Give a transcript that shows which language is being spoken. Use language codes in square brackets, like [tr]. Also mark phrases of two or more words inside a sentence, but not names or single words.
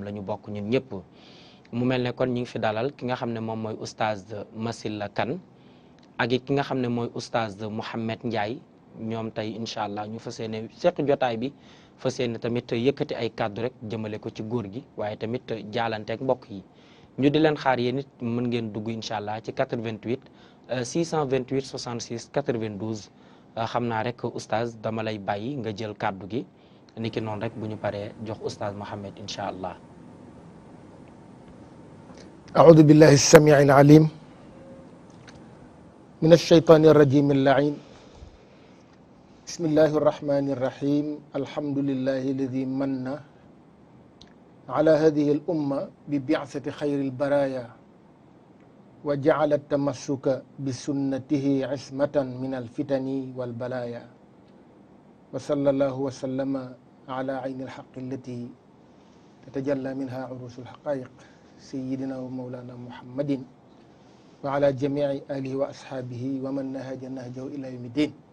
[wo] la ñu bokk ñun ñëpp mu mel ne kon ñu ngi fi dalal ki nga xam ne moom mooy oustaz Massila Kane ak it ki nga xam ne mooy oustaz Mouhamed Ndiaye ñoom tey [ar] إن شاء الله [wo] ñu fas yéene seq jotaay bi fas yéene tamit yëkkati ay kàddu rek jëmale ko ci góor gi waaye tamit jaalanteeg mbokk yi ñu di leen xaar yéen it mën ngeen dugg [ar] إن شاء الله [wo] ci 88 628 66 92 xam naa rek oustaz dama lay bàyyi nga jël kàddu gi niki noonu rek bu ñu paree jox oustaz Mohamed [ar] إن شاء الله. أعوذ بالله السميع العليم من الشيطان الرجيم اللعين بسم الله الرحمن الرحيم الحمد لله الذي من على هذه الأمة ببعثة خير البرايا وجعل التمسك بسنته عصمة من الفتن والبلايا وصلى الله وسلم على عين الحق التي تتجلى منها عروس الحقائق سيدنا ومولانا محمد وعلى جميع آله وأصحابه ومن نهج نهجه إلى يوم الدين